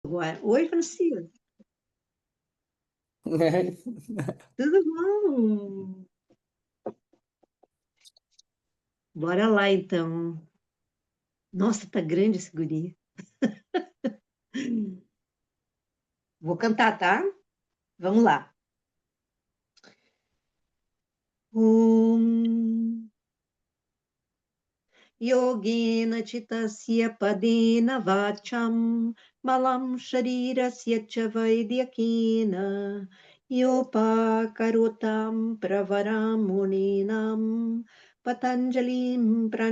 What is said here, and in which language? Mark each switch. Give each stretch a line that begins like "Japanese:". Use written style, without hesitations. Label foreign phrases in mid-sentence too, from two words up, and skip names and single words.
Portuguese: Agora. Oi, Francisco. Tudo bom? Bora lá, então. Nossa, tá grande esse guri. Vou cantar, tá? Vamos lá.
Sanskrit: Om Yogena Chitasya Padena Vacham Malam Sharirasya Cha Vaidyakena Yopakarotam Pravaram Muninam Patanjalim